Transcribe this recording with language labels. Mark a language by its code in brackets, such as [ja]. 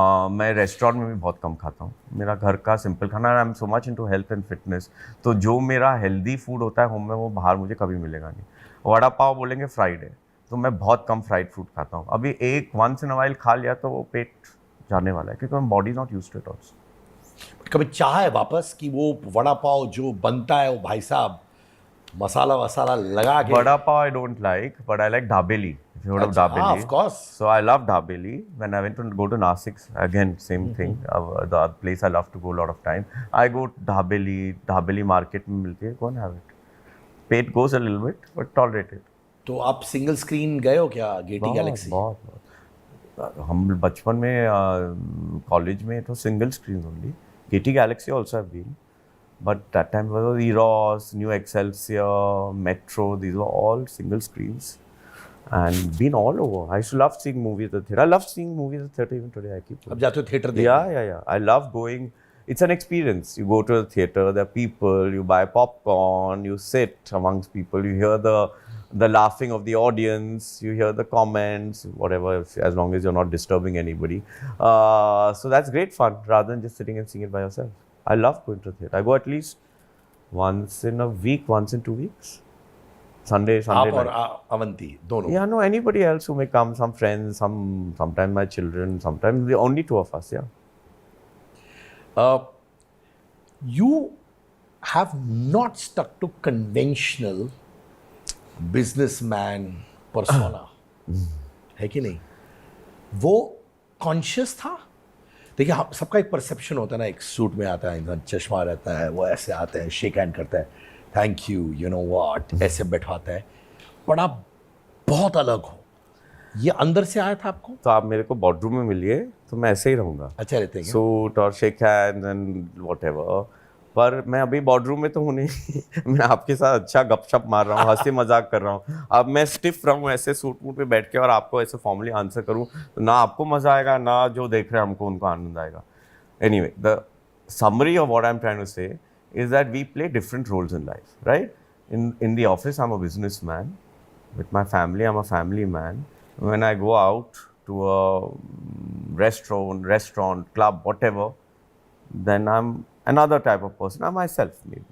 [hi] मैं रेस्टोरेंट में भी बहुत कम खाता हूँ। मेरा घर का सिंपल खाना, [en] I am so much into health and fitness, [hi] तो जो मेरा हेल्दी फूड होता है होम में, वो बाहर मुझे कभी मिलेगा नहीं। वड़ा पाव बोलेंगे फ्राइड है, तो मैं बहुत कम फ्राइड फूड खाता हूँ। अभी एक [en] once in a while [hi] खा लिया तो वो पेट जाने वाला है, क्योंकि [en] Body not used to it also. [hi] कभी चाहा है वापस कि वो वड़ा पाव जो बनता है वो भाई साहब मसाला वसाला लगा के? [en] Vada pav I don't like, but I like dabeli. If you heard of dabeli. of course. So I love dabeli. When I went to go to Nasik, again same thing. The other place I love to go a lot of time. I go dabeli market [hi] में मिलती है, [en] go and have it. Pain goes a little bit, but tolerated. [hi] तो आप single screen गए हो क्या Getty Galaxy? बहुत। हम बचपन में कॉलेज में तो single screen only. [en] Gaiety Galaxy also have been. But that time was Eros, New Excelsior, Metro, these were all single screens and been all over. I used to love seeing movies at the theatre. I love seeing movies at the theatre even today. I keep [hi] अब जाते हो theatre देखने? [en] Yeah. I love going. It's an experience. You go to the theatre, there are people, you buy popcorn, you sit amongst people, you hear the laughing of the audience, you hear the comments, whatever, as long as you're not disturbing anybody. So that's great fun rather than just sitting and seeing it by yourself. I love going to the theatre. I go at least once in a week, once in 2 weeks. Sunday [hi] आप और [en] night. [hi] Avanti दोनों? [en] Yeah, no, anybody else who may come, some friends, sometimes my children, sometimes the only two of us, yeah. You have not stuck to conventional businessman persona, [hi] है कि नहीं? वो conscious था? देखिए सबका एक परसेप्शन होता है ना, एक सूट में आता है इंसान, चश्मा रहता है, वो ऐसे आता है, शेक हैंड करता है, [en] thank you, you know what, [hi] ऐसे बैठाता है, पर आप बहुत अलग हो। ये अंदर से आया था आपको? तो आप मेरे को बॉर्डरूम में मिलिए तो मैं ऐसे ही रहूँगा, अच्छा रहते हैं सूट और शेक हैंड्स एंड व्हाटएवर। पर मैं अभी बॉर्डरूम में तो हूँ नहीं मैं आपके साथ अच्छा गपशप मार रहा हूँ, हंसी मजाक कर रहा हूँ। अब मैं स्टिफ रहूँ ऐसे सूट वूट पे बैठ के और आपको ऐसे फॉर्मली आंसर करूँ तो ना आपको मजा आएगा, ना जो देख रहे हैं हमको उनको आनंद आएगा। [en] Anyway, the summary of what I'm trying to say is that we play different roles in life, right? In the office, I'm a businessman. With my family, I'm a family man. When I go out to a restaurant, club, whatever, then I'm another type of person. I'm myself, maybe.